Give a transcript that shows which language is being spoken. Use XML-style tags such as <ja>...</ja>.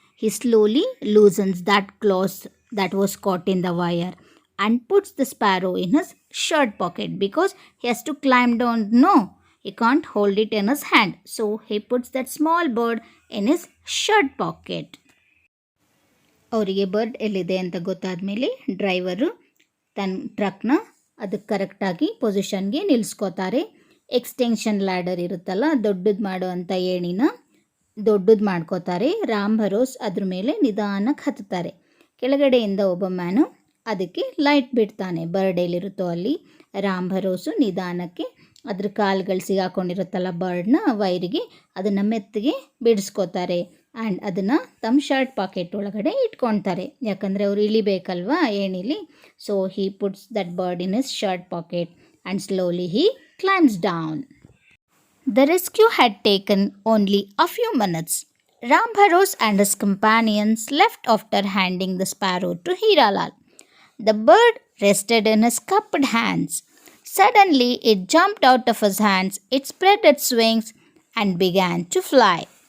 <en>He slowly loosens that claws that was caught in the wire and puts the sparrow in his shirt pocket because he has to climb down. No, he can't hold it in his hand. So he puts that small bird in his shirt pocket.</en> <kn>ಅವರಿಗೆ bird ಎಲ್ಲಿದೆ ಅಂತ ಗೊತ್ತಾದಮೇಲೆ driver ತನ್ನ ಟ್ರಕ್ನ ಅದಕ್ಕೆ ಕರೆಕ್ಟಾಗಿ ಪೊಸಿಷನ್ಗೆ ನಿಲ್ಲಿಸ್ಕೋತಾರೆ. Extension ladder ಇರುತ್ತಲ್ಲ, ದೊಡ್ಡದು ಮಾಡೋ ಅಂಥ ಏಣಿನ ದೊಡ್ಡದು ಮಾಡ್ಕೋತಾರೆ. ರಾಮ್ ಭರೋಸ್ ಅದ್ರ ಮೇಲೆ ನಿಧಾನಕ್ಕೆ ಹತ್ತುತ್ತಾರೆ. ಕೆಳಗಡೆಯಿಂದ ಒಬ್ಬ ಮ್ಯಾನು ಅದಕ್ಕೆ ಲೈಟ್ ಬಿಡ್ತಾನೆ, ಬರ್ಡ್ ಎಲ್ಲಿರುತ್ತೋ ಅಲ್ಲಿ. ರಾಮ್ ಭರೋಸು ನಿಧಾನಕ್ಕೆ ಅದ್ರ ಕಾಲುಗಳು ಸಿಗಾಕೊಂಡಿರುತ್ತಲ್ಲ ಬರ್ಡ್ನ ವೈರಿಗೆ, ಅದನ್ನು ಮೆತ್ತಗೆ ಬಿಡಿಸ್ಕೋತಾರೆ ಆ್ಯಂಡ್ ಅದನ್ನು ತಮ್ಮ ಶರ್ಟ್ ಪಾಕೆಟ್ ಒಳಗಡೆ ಇಟ್ಕೊಳ್ತಾರೆ, ಯಾಕಂದರೆ ಅವ್ರು ಇಳಿಬೇಕಲ್ವಾ ಏಣಿಲಿ.</kn> <en>So he puts that bird in his shirt pocket and slowly he climbs down. The rescue had taken only a few minutes. Ram Bharos and his companions left after handing the sparrow to Hiralal. The bird rested in his cupped hands. Suddenly it jumped out of his hands, it spread its wings and began to fly.</en>